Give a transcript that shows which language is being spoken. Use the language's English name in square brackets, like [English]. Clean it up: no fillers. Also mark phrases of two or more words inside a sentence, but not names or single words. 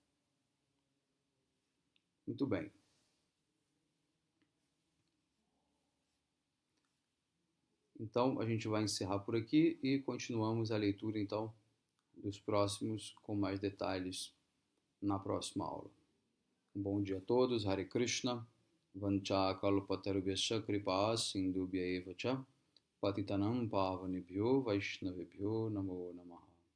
[Portuguese] Muito bem. Então, a gente vai encerrar por aqui e continuamos a leitura, então, dos próximos com mais detalhes na próxima aula. Um bom dia a todos. Hare Krishna. [Sanskrit] Vancha kalpatarubhyasya kripa sindhubhya eva cha patitanam pavanebhyo vaishnavebhyo namo namaha.